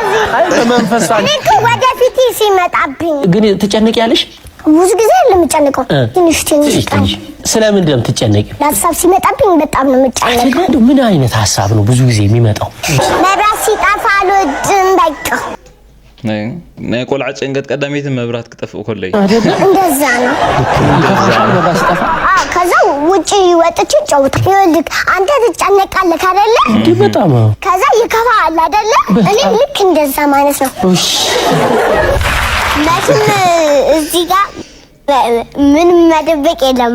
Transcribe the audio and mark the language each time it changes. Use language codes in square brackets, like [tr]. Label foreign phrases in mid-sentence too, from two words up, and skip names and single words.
[am] አይ በመንፈስ እኔ ወደፊት ሲመጣብኝ ግን ትጨነቂያለሽ ብዙ ጊዜ ለምጨነቀው ትንሽ ቀን ስለምን እንደምትጨነቂ ሀሳብ ሲመጣብኝ በጣም ነው የምጨነቀው። ምን አይነት ሀሳብ ነው ብዙ ጊዜ የሚመጣው? መብራት ሲጠፋ አልወድም በቃ [ti] ናይ ቆልዓ ጭንቀት ቀዳሜት መብራት ክጠፍእ ኮለይ [am] እንደዛ ነው። መብራት ሲጠፋ ከዛ ውጪ ወጥቼ ጨውታ ይልክ አንተ ትጨነቃለህ አይደለ? እንዴ በጣም ከዛ ይከፋል አይደለ? እኔ ልክ እንደዛ ማለት ነው። እሺ ለምን እዚህ ጋር ምን መደበቅ የለማ?